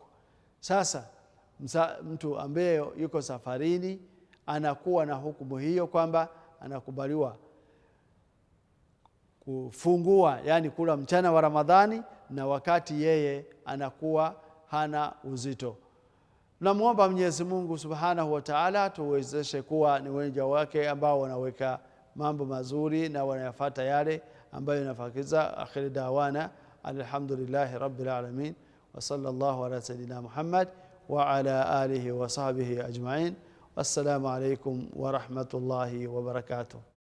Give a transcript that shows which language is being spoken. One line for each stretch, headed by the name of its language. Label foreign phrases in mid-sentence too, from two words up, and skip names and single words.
Swahili: Sasa mtu ambaye yuko safarini anakuwa na hukumu hiyo kwamba anakubaliwa kufungua, yani kula mchana wa Ramadhani, na wakati yeye anakuwa hana uzito. Namuomba Mwenyezi Mungu
Arabic: سبحانه وتعالى
Swahili: tuwezeshe kuwa ni wenja wake ambao wanaweka mambo mazuri na wanayafuata yale ambayo yanafakiza.
Arabic: آخر دعوانا الحمد لله رب العالمين وصلى الله على سيدنا محمد وعلى آله وصحبه أجمعين. والسلام عليكم ورحمة الله وبركاته.